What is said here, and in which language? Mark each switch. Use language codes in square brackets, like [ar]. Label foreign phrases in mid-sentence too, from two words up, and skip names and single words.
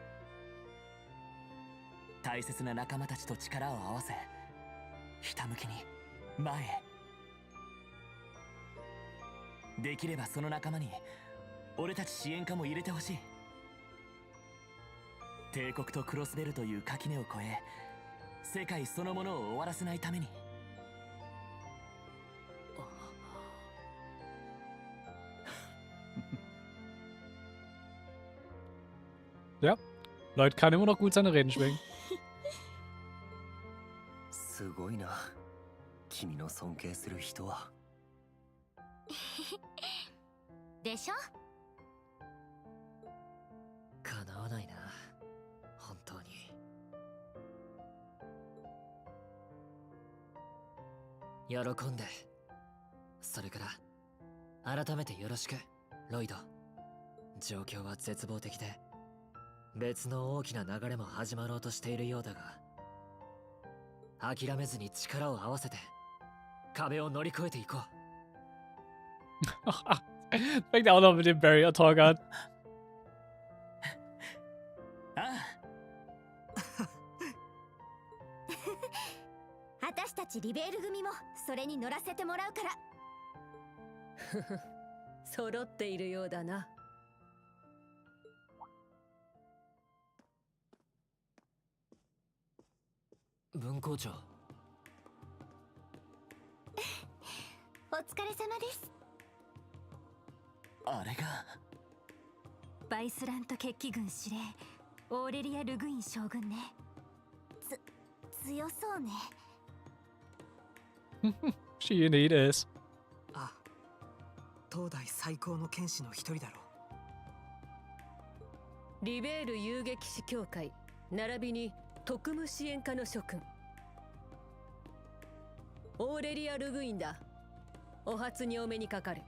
[ja] 大切な仲間たちと力を合わせ、ひたむきに前へ。できればその仲間に俺たち支援家も入れてほしい。帝国とクロスベルという垣根を越え、世界そのものを終わらせないために。 [de] Ja, Lloyd kann immer noch gut seine Reden schwingen. [ja] すごいな、君の尊敬する人は。でしょ？叶わないな、本当に。喜んで。それから改めてよろしく、ロイド。状況は絶望的で別の大きな流れも始まろうとしているようだが、諦めずに力を合わせて壁を乗り越えていこう。 [de] Fängt auch noch mit dem [en] Barrier Talk [de] an. [ja] 私たちリベール組もそれに乗らせてもらうから。揃っているようだな。文校長。お疲れ様です。あれがバイスラント決起軍司令オーレリア・ルグイン将軍ね。強そうね。 [en] She indeed is. [ja] あ、東大最高の剣士の一人だろう。リベール遊撃士協会並びに特務支援課の諸君、オーレリア・ルグインだ。お初にお目にかかる。